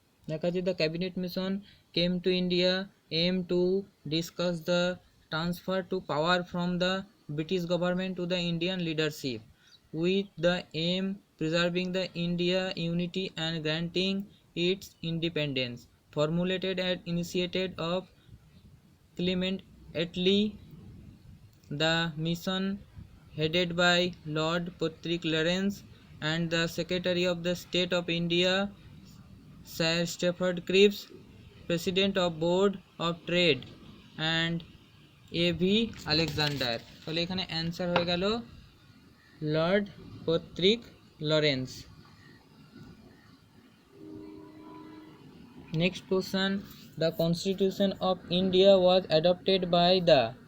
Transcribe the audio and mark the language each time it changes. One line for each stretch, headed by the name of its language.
Bangla: লেখা আছে
English: The cabinet mission came to India aim to discuss the transfer to power from the British government to the Indian leadership with the aim preserving the India unity and granting its independence. Formulated and initiated of Clement Attlee, the mission headed by Lord Patrick Lawrence and the Secretary of the State of India Sir Stafford Cripps, President of Board of Trade, and A V Alexander.
Bangla: তাহলে এখানে answer হয়ে গেল Lord Patrick Lawrence.
English: Next question, the constitution of India was adopted by the.